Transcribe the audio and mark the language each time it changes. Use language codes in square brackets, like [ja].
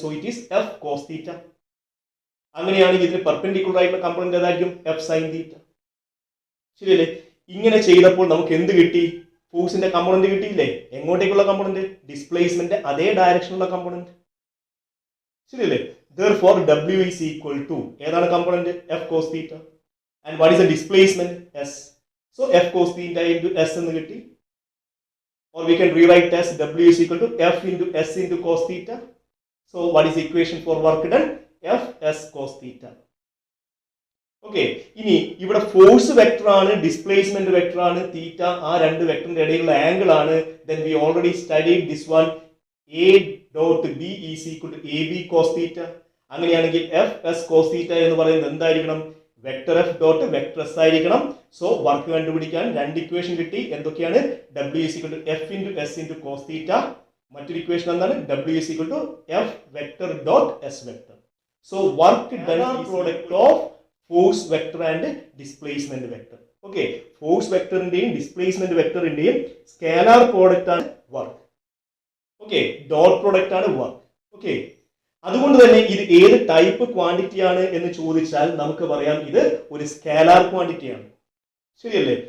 [en] So it is F cos theta. [ml] അങ്ങനെയാണെങ്കിൽ ഇതിന് perpendicular ആയിട്ടുള്ള കമ്പോണന്റ് ഏതായിരിക്കും? F sine theta. ശരിയല്ലേ? ഇങ്ങനെ ചെയ്തപ്പോൾ നമുക്ക് എന്ത് കിട്ടി? ഫോഴ്സിന്റെ കമ്പോണന്റ് കിട്ടിയില്ലേ? എങ്ങോട്ടേക്കുള്ള കമ്പോണന്റ്? ഡിസ്പ്ലേസ്മെന്റ് അതേ ഡയറക്ഷനുള്ള കമ്പോണന്റ്. ശരിയല്ലേ? [en] Therefore W is equal to [ml] ഏതാണ് component? [en] F cos theta. And what is the displacement? S. So F cos theta into S [ml] എന്ന് കിട്ടി. [en] or we can rewrite as W is equal to F into S into cos theta. So what is the equation for work done? F S cos theta. [ml] Okay, ഇനി ഇവിടെ force vector ആണ്, displacement vector ആണ്, തീറ്റ ആ രണ്ട് വെക്ടറിന്റെ ഇടയിലുള്ള angle ആണ്. [en] Then we already studied this one. A dot B is equal to AB cos theta. [ml] അങ്ങനെയാണെങ്കിൽ F S cos theta എന്ന് പറയുന്നത് എന്തായിരിക്കണം? Vector F dot vector S ആയിരിക്കണം. സോ വർക്ക് കണ്ടുപിടിക്കാൻ രണ്ട് ഇക്വേഷൻ കിട്ടി. എന്തൊക്കെയാണ്? [en] W is equal to F into S into cos theta. [ml] മറ്റൊരു ഇക്വേഷൻ എന്താണ്? [en] W is equal to F vector dot S vector. So work done is product of force vector and displacement vector. [ml] Okay, force vectorന്റെയും displacement വെക്ടറിന്റെയും scalar product ആണ് work. Okay, dot product ആണ് work. Okay, അതുകൊണ്ട് തന്നെ ഇത് ഏത് type quantity ആണ് എന്ന് ചോദിച്ചാൽ നമുക്ക് പറയാം ഇത് ഒരു സ്കേലാർ ക്വാണ്ടിറ്റി ആണ്. ശരിയല്ലേ?